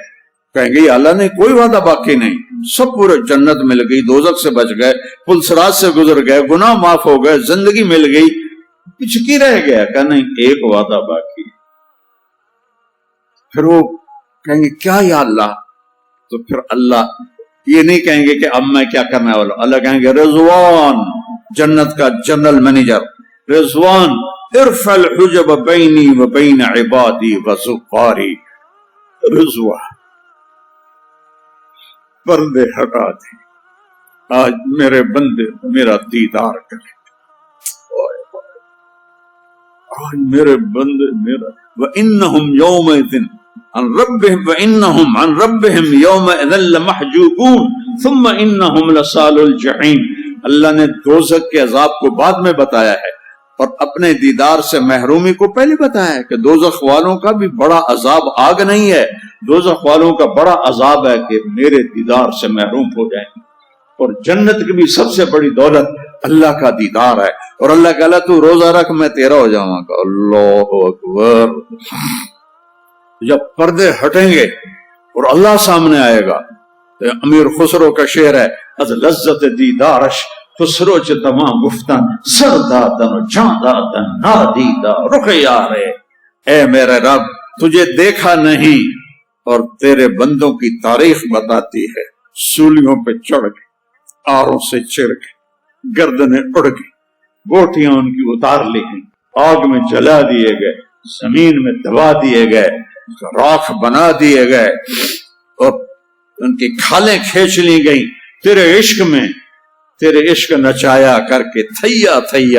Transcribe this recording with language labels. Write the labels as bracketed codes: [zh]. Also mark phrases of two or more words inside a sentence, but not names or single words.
[ur] کہیں گے اللہ نے کوئی وعدہ باقی نہیں، سب پورے، جنت مل گئی، دوزخ سے بچ گئے، پل صراط سے گزر گئے، گناہ معاف ہو گئے، زندگی مل گئی، کچھ کی رہ گیا؟ کہ نہیں ایک وعدہ باقی۔ پھر وہ کہیں گے کیا یا اللہ؟ تو پھر اللہ یہ نہیں کہیں گے کہ اب میں کیا کرنے والا ہوں، اللہ کہیں گے رضوان، جنت کا جنرل مینیجر رضوان، [ar] ارفع الحجب بینی و بین عبادی و زفاری، [ur] رضوان پردے ہٹا دے، آج میرے بندے میرا دیدار کریں، آج میرے بندے میرا، [ar] وَإِنَّهُمْ يَوْمَئِذٍ عَنْ رَبِّهِمْ وَإِنَّهُمْ عَنْ رَبِّهِمْ يَوْمَئِذٍ لَمَحْجُوبُونَ ثُمَّ إِنَّهُمْ لَصَالُو الْجَحِيمِ۔ [ur] اللہ نے دوزخ کے عذاب کو بعد میں بتایا ہے اور اپنے دیدار سے محرومی کو پہلے بتایا ہے کہ دوزخ والوں کا بھی بڑا عذاب آگ نہیں ہے، دوزخ والوں کا بڑا عذاب ہے کہ میرے دیدار سے محروم ہو جائیں گے۔ اور جنت کی بھی سب سے بڑی دولت اللہ کا دیدار ہے، اور اللہ کہلا تو روزہ رکھ میں تیرا ہو جاؤں گا۔ [ar] اللہ اکبر۔ [ur] جب پردے ہٹیں گے اور اللہ سامنے آئے گا، تو امیر خسرو کا شعر ہے، [fa] از لذت دیدارش خسرو چ تمام گفتن سر دادن جان دادن نادیدہ رخ یارے۔ [ur] اے میرے رب تجھے دیکھا نہیں اور تیرے بندوں کی تاریخ بتاتی ہے، سولیوں پہ چڑھ گئے، آروں سے چر گئے، گردنیں اڑ گئی، گوٹیاں ان کی اتار لی گئی، آگ میں جلا دیے گئے، زمین میں دبا دیے گئے، راکھ بنا دیے گئے، اور ان کی کھالیں کھینچ لی گئی [pa] تیرے عشق میں، تیرے عشق نچایا کر کے تھیا تھیا۔